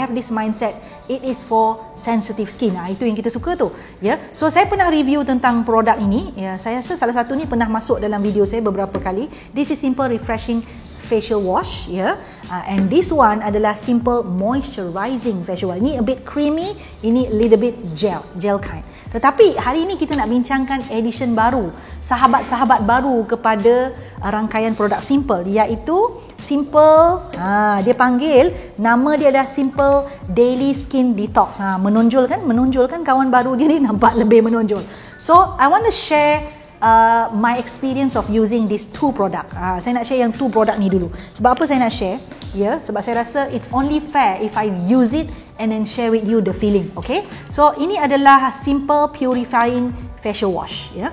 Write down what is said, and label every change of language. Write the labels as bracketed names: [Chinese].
[English] They have this mindset it is for sensitive skin. [Malay] Itu yang kita suka tu. Ya. So saya pernah review tentang produk ini. Ya, saya rasa salah satu ni pernah masuk dalam video saya beberapa kali. [English] This is Simple Refreshing Facial Wash, [Malay] and this one adalah Simple Moisturizing Facial Wash. Ini a bit creamy, ini little bit gel kind. Tetapi hari ini kita nak bincangkan edition baru, sahabat-sahabat baru kepada rangkaian produk Simple, iaitu Simple, dia panggil, nama dia adalah Simple Daily Skin Detox. Menonjolkan kawan baru dia ni nampak lebih menonjol. [English] So I want to share my experience of using these two product. [Malay] Saya nak share yang two product ni dulu. Sebab apa saya nak share? Sebab saya rasa [English] it's only fair if I use it and then share with you the feeling. [Malay] Okay? So ini adalah Simple Purifying Facial Wash.